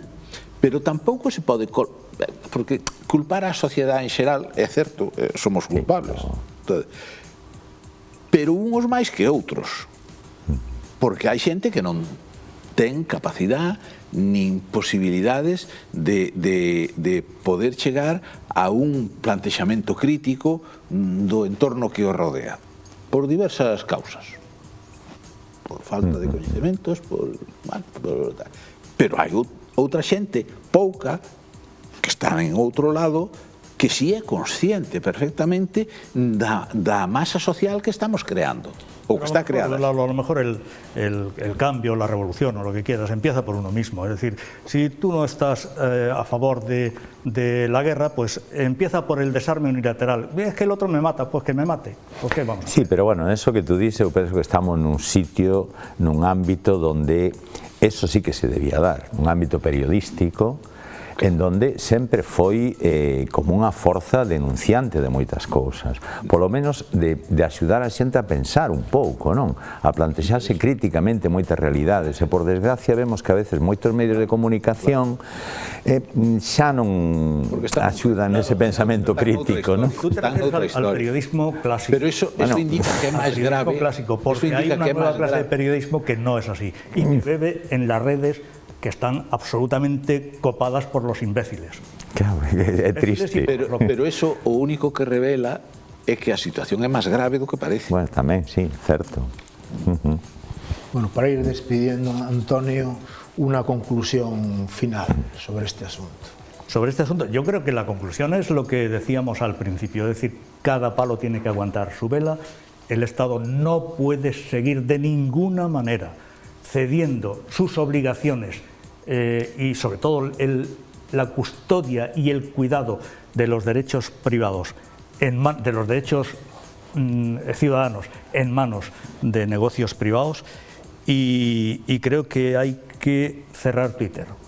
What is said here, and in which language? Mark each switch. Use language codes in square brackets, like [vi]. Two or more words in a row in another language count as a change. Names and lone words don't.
[gl] Pero tampouco se pode, porque culpar a sociedade en xeral, é certo, somos culpables, pero uns máis que outros, porque hai xente que non ten capacidade nin posibilidades de poder chegar a un plantexamento crítico do entorno que o rodea, por diversas causas, por falta de coñecementos, pero hai outra xente, pouca, que está en outro lado, que si é consciente perfectamente da masa social que estamos creando, o que está creada. [es] A lo mejor el cambio, la revolución o lo que quieras, empieza por uno mismo. Es decir, si tú no estás a favor de la guerra, pues empieza por el desarme unilateral. Es que el otro me mata, pues que me mate. Pues ¿qué vamos a hacer? Sí, pero bueno, eso que tú dices, [gl] eu penso que estamos nun sitio, nun ámbito [es] donde eso sí que se debía dar, [gl] un ámbito periodístico, en donde sempre foi como unha forza denunciante de moitas cousas, polo menos de axudar a xente a pensar un pouco, non? A plantexarse críticamente moitas realidades, e por desgracia vemos que [es] a veces [gl] moitos medios de comunicación xa non axudan ese pensamento crítico, non? [es] Tú te refieres al periodismo clásico. Pero eso indica [gl] que é máis grave. [es] Clásico, porque [gl] hai unha [es] nueva clase de periodismo que no es así, y que vive en las redes que están absolutamente copadas por los imbéciles. [gl] Claro, é triste. Pero eso o único que revela é que a situación é máis grave do que parece. Bueno, tamén, sí, certo. [es] Bueno, para ir despidiendo, Antonio, una conclusión final sobre este asunto. Sobre este asunto, yo creo que la conclusión es lo que decíamos al principio, es decir, cada palo tiene que aguantar su vela, el Estado no puede seguir de ninguna manera cediendo sus obligaciones y sobre todo la custodia y el cuidado de los derechos privados, de los derechos ciudadanos en manos de negocios privados, y creo que hay que cerrar Twitter.